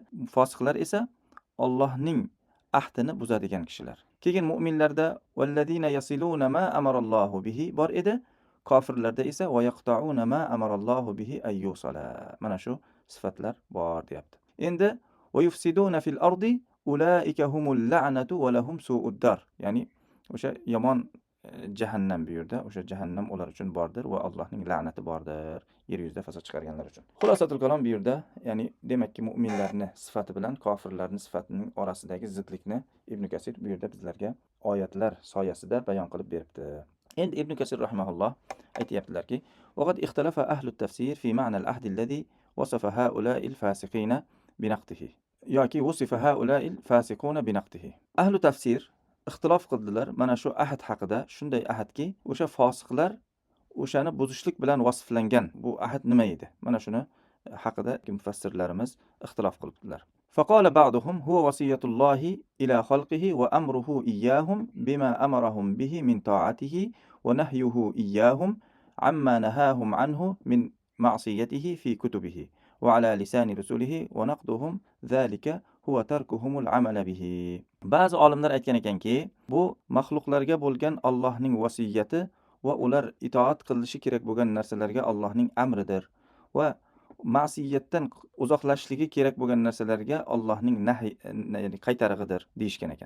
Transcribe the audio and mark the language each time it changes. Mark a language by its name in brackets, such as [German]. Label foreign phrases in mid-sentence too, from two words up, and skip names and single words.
[Uzbek] Fosiqlar esa Allohning ahdini buzadigan kishilar. Keyin mu'minlarda [Arabic] والذين يصلون ما أمر الله به [Uzbek] bor edi. Kofirlarda esa [Arabic] ويقطعون ما أمر الله به أن يوصل. [Uzbek] Mana shu sifatlar bor deyapti. [Arabic] Endi ويفسدون في الأرض أولئك لهم اللعنة ولهم سوء الدار. [Uzbek] Ya'ni o'sha yomon jahannam bu yerda, o'sha jahannam ular uchun bordir va Allohning la'nati bordir yer yuzida fasod chiqarganlar uchun. [Arabic] خلاصة الكلام [Uzbek] bu yerda, ya'ni demakki mu'minlarni sifati bilan kofirlarning sifatining orasidagi zidlikni Ibn Kasir bu yerda bizlarga oyatlar soyasida bayon qilib beribdi. Endi Ibn Kasir rahimahulloh aytayaptilarki: [Arabic] "وقد اختلف أهل التفسير في معنى العهد الذي وصف هؤلاء الفاسقين بنقضه." Yoki وصف هؤلاء الفاسقون بنقضه. [Uzbek] Ahli tafsir ixtilof qildilar mana shu ahd haqida, shunday ahdki, o'sha fosiqlar o'shani buzishlik bilan vasflangan bu ahd nima edi? Mana shuni haqida mufassirlarimiz ixtilof qilibdilar. [Arabic] فقال بعضهم هو وصية الله إلى خلقه وأمره إياهم بما أمرهم به من طاعته ونهيه إياهم عما نهاهم عنه من معصيته في كتبه وعلى لسان رسوله ونقضهم ذلك هو تركهم العمل به. [Uzbek] Ba'zi olimlar aytgan ekanki, bu maxluqlarga bo'lgan Allohning vasiyati va ular itoat qilishi kerak bo'lgan narsalarga Allohning amridir va ma'siyatdan uzoqlashishligi kerak bo'lgan narsalarga Allohning ya'ni qaytarig'idir deyishgan ekan.